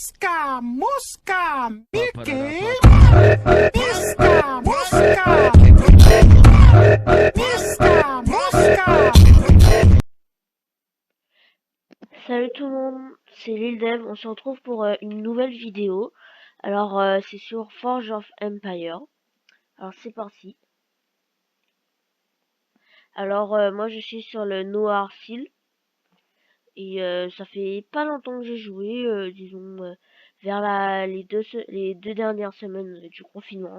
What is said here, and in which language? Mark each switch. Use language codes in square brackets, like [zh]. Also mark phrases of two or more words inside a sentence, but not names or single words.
[fr] Mosca, Mosca, Mickey, Pa-pa-da-da-pa-pa. Mosca, Mosca, Mosca, Mosca. Salut tout le monde, c'est Lil Dev, on se retrouve pour une nouvelle vidéo. Alors c'est sur Forge of Empire. Alors c'est parti. Alors moi je suis sur le Noir Seal et ça fait pas longtemps que j'ai joué, disons vers les deux dernières semaines du confinement.